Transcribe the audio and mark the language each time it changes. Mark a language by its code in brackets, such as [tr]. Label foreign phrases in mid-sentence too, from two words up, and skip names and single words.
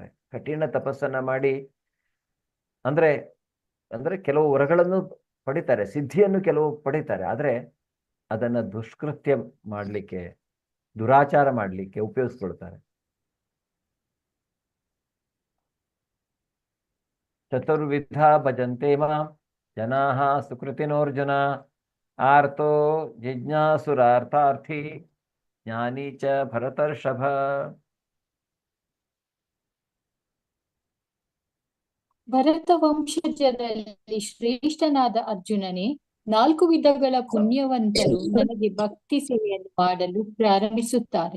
[kn] ಕಠಿಣ ತಪಸ್ಸನ್ನ ಮಾಡಿ ಅಂದ್ರೆ ಕೆಲವು ವರಗಳನ್ನು ಪಡಿತಾರೆ, ಸಿದ್ಧಿಯನ್ನು ಕೆಲವು ಪಡಿತಾರೆ. ಆದ್ರೆ ಅದನ್ನ ದುಷ್ಕೃತ್ಯ ಮಾಡಲಿಕ್ಕೆ, ದುರಾಚಾರ ಮಾಡಲಿಕ್ಕೆ ಉಪಯೋಗಿಸ್ಕೊಳ್ತಾರೆ. [sa] ಚತುರ್ವಿಧ ಭಜಂತೆ ಮಾಂ ಜನಾಃ ಸುಕೃತಿನೋರ್ಜುನ ಆರ್ತೋ ಜಿಜ್ಞಾಸುರಾರ್ಥಾರ್ಥಿ ಜ್ಞಾನಿ ಚ ಭರತರ್ಷಭ. [kn] ಭರತ ವಂಶಜರಲ್ಲಿ ಶ್ರೇಷ್ಠನಾದ ಅರ್ಜುನನೇ, 4 ವಿಧಗಳ ಪುಣ್ಯವಂತರು ನನಗೆ ಭಕ್ತಿ ಸೇವೆಯನ್ನು ಮಾಡಲು ಪ್ರಾರಂಭಿಸುತ್ತಾರೆ.